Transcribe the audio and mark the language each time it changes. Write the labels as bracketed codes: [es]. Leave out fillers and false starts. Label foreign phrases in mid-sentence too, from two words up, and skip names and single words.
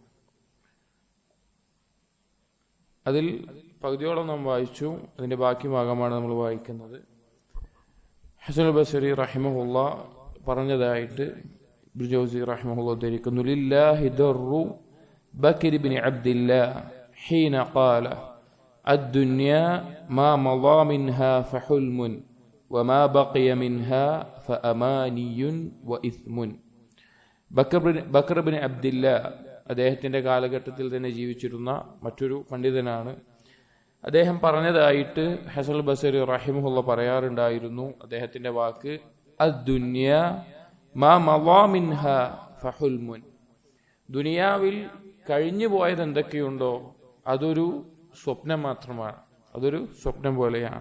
[ml] അതിൽ പകുതിയോളം നാം വായിച്ചു. അതിൻ്റെ ബാക്കി ഭാഗമാണ് നമ്മൾ വായിക്കുന്നത്. ഹസനുൽ ബസരി റഹിമഹുല്ലാഹ് പറഞ്ഞതായിട്ട് ഇബ്നു ജൗസി റഹിമഹുല്ലാഹ് ഉദ്ധരിക്കുന്നു, [ar] لله در بكر بن عبد الله حين قال الدنيا ما مضى منها فحلم وما بقي منها فأماني وإثم. [ml] ബക്കർ ബിൻ അബ്ദില്ല അദ്ദേഹത്തിന്റെ കാലഘട്ടത്തിൽ തന്നെ ജീവിച്ചിരുന്ന മറ്റൊരു പണ്ഡിതനാണ്. അദ്ദേഹം പറഞ്ഞതായിട്ട് ഹസനുൽ ബസരി റഹിമഹുല്ലാഹ് പറയാറുണ്ടായിരുന്നു, അദ്ദേഹത്തിന്റെ വാക്ക്, [ar] الدنيا ما مضى منها فحلم, [ml] ദുനിയാവിൽ കഴിഞ്ഞു പോയത് എന്തൊക്കെയുണ്ടോ അതൊരു സ്വപ്നം മാത്രമാണ്, അതൊരു സ്വപ്നം പോലെയാണ്.